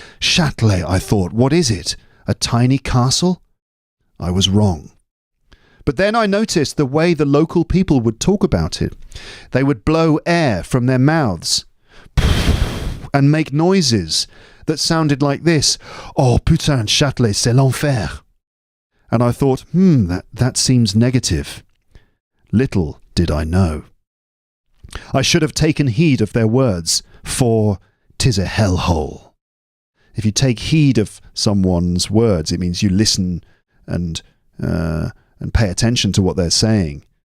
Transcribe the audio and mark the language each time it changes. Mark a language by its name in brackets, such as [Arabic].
[English] Châtelet, I thought, what is it? A tiny castle? I was wrong. But then I noticed the way the local people would talk about it. They would blow air from their mouths and make noises that sounded like this. [French] Oh putain, Châtelet, c'est l'enfer. [English] And I thought, that seems negative. Little did I know. I should have taken heed of their words, for 'tis a hellhole. If you take heed of someone's words, it means you listen and pay attention to what they're saying.